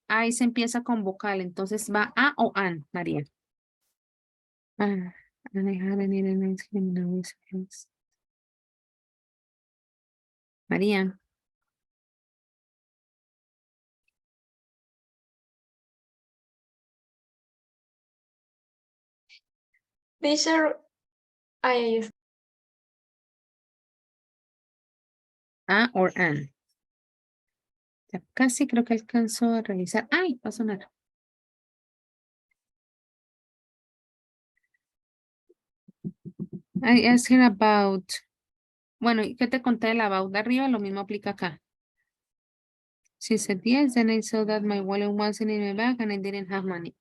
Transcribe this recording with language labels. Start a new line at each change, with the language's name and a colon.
Spanish: Ice empieza con vocal, entonces va a o an, María.
English: And I hadn't eaten ice cream in a week.
Spanish: María.
English: Teacher, I A or an.
Spanish: Ya casi creo que alcanzó a revisar. ¡Ay! Va a sonar.
English: I asked her about.
Spanish: Bueno, ¿y qué te conté del about de arriba? Lo mismo aplica acá.
English: She said yes, then I saw that my wallet wasn't in my bag and I didn't have money.